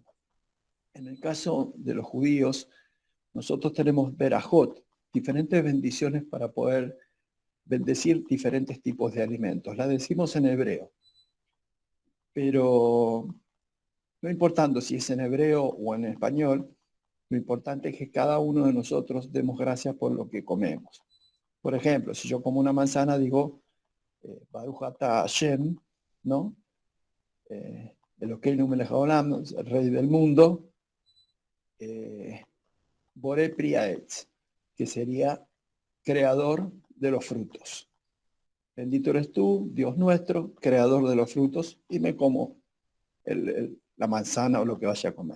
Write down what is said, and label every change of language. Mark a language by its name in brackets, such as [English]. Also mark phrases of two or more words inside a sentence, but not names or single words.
[Spanish] En el caso de los judíos, nosotros tenemos berajot, diferentes bendiciones para poder bendecir diferentes tipos de alimentos. La decimos en hebreo, pero no importando si es en hebreo o en español, lo importante es que cada uno de nosotros demos gracias por lo que comemos. Por ejemplo, si yo como una manzana, digo, [Hebrew] ברוך אתה השם, ¿no? אלוקינו מלך העולם, [Spanish] el rey del mundo, [Hebrew] בורא פרי העץ, [Spanish] que sería creador de los frutos. Bendito eres tú, Dios nuestro, creador de los frutos, y me como la manzana o lo que vaya a comer.